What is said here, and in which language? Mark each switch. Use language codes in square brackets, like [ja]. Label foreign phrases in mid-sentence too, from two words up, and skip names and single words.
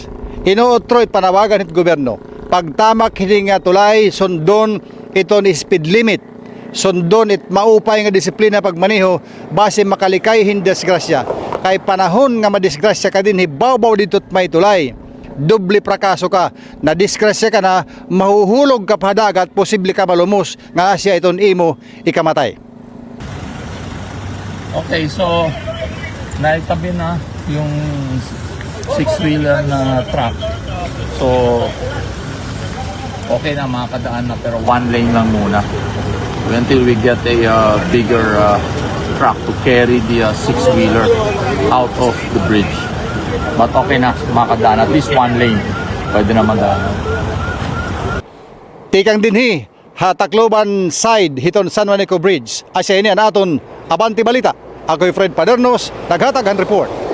[war] Inuotroy panawagan hit gobyerno pagtamak hini nga tulay sundon ito ni speed limit sundon it maupay nga disiplina pagmaneho base makalikay hin disgrasya kay panahon nga madisgrasya ka din hibaw-baw dito't may tulay doble prakaso ka na disgrasya ka na mahuhulog ka pa dagat posible ka malumos nga asya iton imo ikamatay. [tl] Okay, so naitabi na yung 6-wheeler na truck. So okay na makakadaan na pero [en] one lane [tl] lang muna [en] until we get a bigger truck to carry the 6-wheeler out of the bridge. [tl] But okay na makakadaan [en] at least one lane. [tl] Pwede naman daan. [war] Tikang dinhi Hatakloban side hiton San Juanico Bridge. Asya ini anaton Abanti Balita. Ako'y Fred Padernos, naghatag ang report.